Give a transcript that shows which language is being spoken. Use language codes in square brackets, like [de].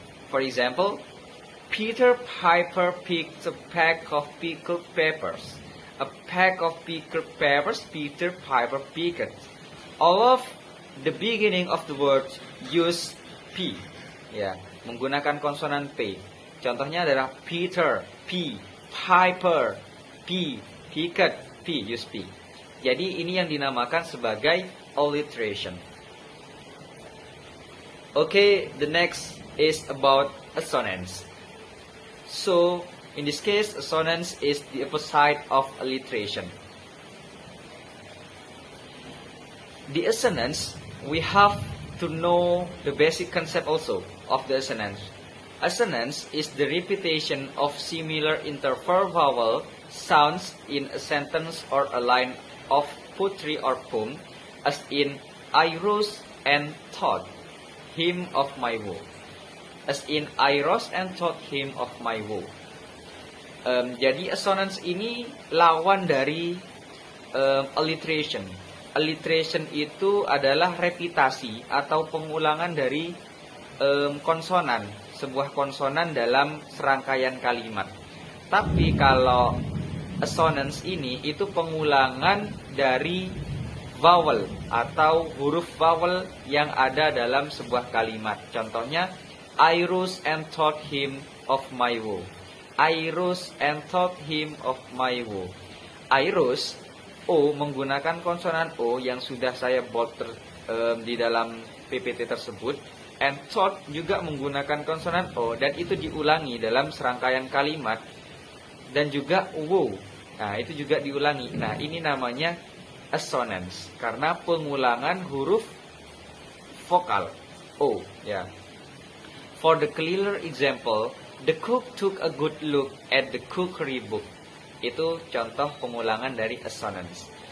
[en] For example, Peter Piper picked a pack of pickled peppers. A pack of pickled peppers Peter Piper picked. All of the beginning of the word use P. [id] Ya, menggunakan konsonan P. Contohnya adalah Peter, P, Piper, P, [en] picked, [id] P, [en] use P. [id] Jadi ini yang dinamakan sebagai alliteration. [en] Okay, the next is about assonance. So, in this case, assonance is the opposite of alliteration. The assonance, we have to know the basic concept also of the assonance. Assonance is the repetition of similar interval vowel sounds in a sentence or a line of poetry or poem, as in I rose and thought him of my woe. As in I rose and thought him of my woe. [id] Jadi assonance ini lawan dari alliteration. Alliteration itu adalah repitasi atau pengulangan dari konsonan, sebuah konsonan dalam serangkaian kalimat. Tapi kalau assonance ini itu pengulangan dari vowel atau huruf vowel yang ada dalam sebuah kalimat. [en] Contohnya, I rose and thought him of my woe. I rose and thought him of my woe. I rose, [id] O, menggunakan konsonan O yang sudah saya bold di dalam PPT tersebut. [en] And thought [id] juga menggunakan konsonan O, dan itu diulangi dalam serangkaian kalimat. Dan juga woe. Nah, itu juga diulangi. Nah, ini namanya assonance karena pengulangan huruf vokal O, ya. [en] For the clearer example, the cook took a good look at the cookery book. [id] Itu contoh pengulangan dari assonance.